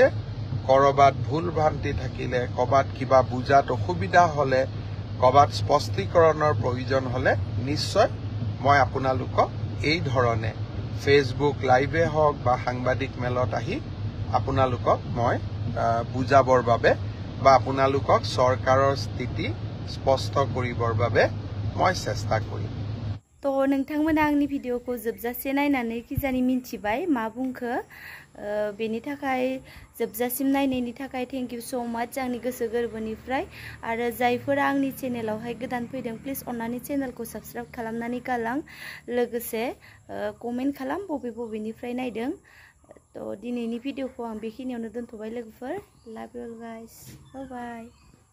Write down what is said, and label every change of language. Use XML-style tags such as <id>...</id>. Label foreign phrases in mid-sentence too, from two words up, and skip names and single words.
<as>কৰবাত ভুল ভ্ৰান্তি থাকিলে কৰবাত কিবা বুজাত অসুবিধা হলে কৰবাত স্পষ্টীকৰণৰ প্ৰয়োজন হলে নিশ্চয় মই আপোনালোকক এই ধৰণে ফেচবুক লাইভে হওক বা সাংবাদিক মেলত আহি আপোনালোকক মই বুজাবৰ বাবে বা আপোনালোকক চৰকাৰৰ স্থিতি স্পষ্ট কৰিবৰ বাবে মই চেষ্টা কৰিম</as> <brx>তো नोंथांमोना आंनि भिडिअखौ जोबजासे नायनानै किजानि मिन्थिबाय मा बुंखो बेनि थाखाय जोबजासिम नायनायनि थाखाय</brx> <en>thank you so much</en> <brx>आंनि गोसो गोरबोनिफ्राय आरो जायफोरा आंनि चेनेलावहाय गोदान फैदों प्लिज अन्नानै चेनेलखौ साबस्क्राइब खालामनानै गालां लोगोसे कमेन्ट खालाम बबेनिफ्राय नायदों तो दिनैनि भिडिअखौ आं बेखिनियावनो दोनथ'बाय लोगोफोर</brx> <en>love you guys bye bye</en>